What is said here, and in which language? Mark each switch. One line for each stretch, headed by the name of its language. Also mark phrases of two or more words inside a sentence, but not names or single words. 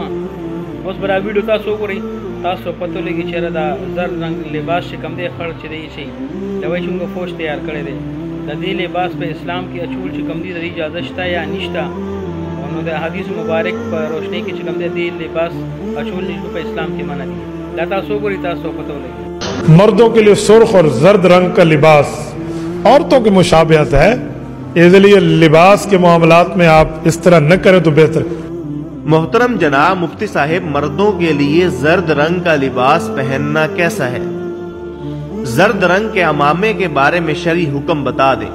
Pashto: اوس به دا ویډیو تاسو وګورئ، تاسو پته لګي چې دا زرد رنګ لباس چې کوم دی خړ چې دی شي دا وایي چې موږ فوج تیار کړی دی، د دې لباس په اسلام کې اچول چې کوم دی د دې اجازه شته یا نشته، نو د حدیث مبارک په روشنايي کې چې کوم دی دې لباس اچول نشته په اسلام کې منع دي۔ دا تاسو وګورئ، تاسو پته لګي۔
Urdu: مردوں کے لیے سرخ اور زرد رنگ کا لباس عورتوں کی مشابہت ہے، اس لیے لباس کے معاملات میں آپ اس طرح نہ کریں تو بہتر۔ محترم جناب مفتی صاحب، مردوں کے لیے زرد رنگ کا لباس پہننا کیسا ہے؟ زرد رنگ کے عمامے کے بارے میں شرعی حکم بتا دیں۔